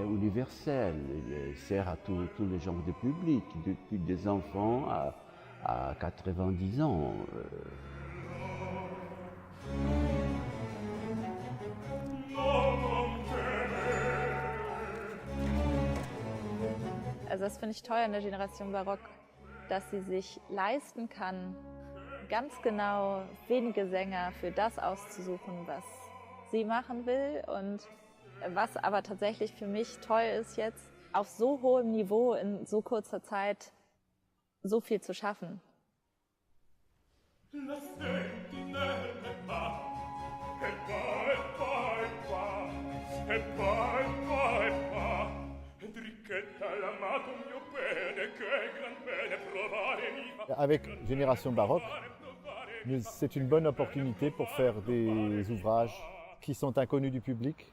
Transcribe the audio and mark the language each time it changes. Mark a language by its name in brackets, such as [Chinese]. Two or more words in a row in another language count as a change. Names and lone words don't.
[French] universel, il sert à tous les genres de public, depuis des enfants à 90 ans. [German] Also das finde ich toll an der Generation Barock, dass sie sich leisten kann, ganz genau wenige Sänger für das auszusuchen, was sie machen will. Und was aber tatsächlich für mich toll ist jetzt, auf so hohem Niveau in so kurzer Zeit so viel zu schaffen. [French] Avec Génération Baroque, c'est une bonne opportunité pour faire des ouvrages qui sont inconnus du public.